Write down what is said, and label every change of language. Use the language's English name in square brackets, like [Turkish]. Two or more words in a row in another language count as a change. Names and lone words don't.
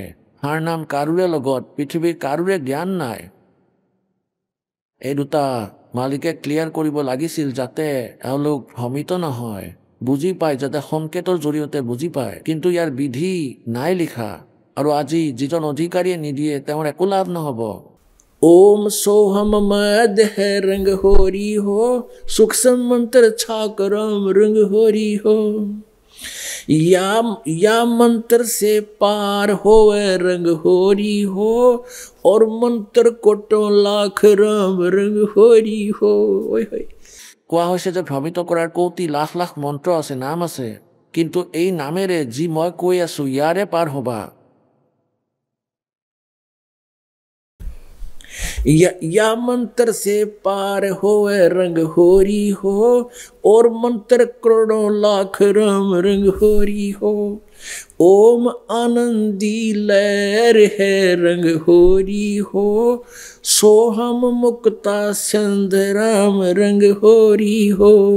[Assamese] সাৰ নাম কাৰোৰে লগত, পৃথিৱীৰ কাৰোৰে জ্ঞান নাই। এই দুটা মালিকে ক্লিয়াৰ কৰিব লাগিছিল, যাতে এওঁলোক ভ্ৰমিত নহয়, বুজি পায়, যাতে সংকেতৰ জৰিয়তে বুজি পায়। কিন্তু ইয়াৰ বিধি নাই লিখা। আৰু আজি যিজন অধিকাৰীয়ে নিদিয়ে তেওঁৰ একো লাভ নহ'ব। [Hindi] ओम सोहम मद है रंग होरी हो, सूक्ष्म मंत्र छाक राम रंग होरी हो। या मंत्र से पार होवे रंग होरी हो, और मंत्र कोटों लाख राम रंग होरी हो। [Assamese] কোৱা হৈছে যে ভ্ৰমিত কৰাৰ কৌটি লাখ লাখ মন্ত্ৰ আছে, নাম আছে, কিন্তু এই নামেৰে যি মই কৈ আছো ইয়াৰে পাৰ হ'বা। [Hindi] या मंत्र से पार होवे रंग होरी हो, और मंत्र करोड़ों लाख राम रंग होरी हो। ओम आनंदी लहर है रंग होरी हो, सोहम मुक्ता संध राम रंग होरी हो।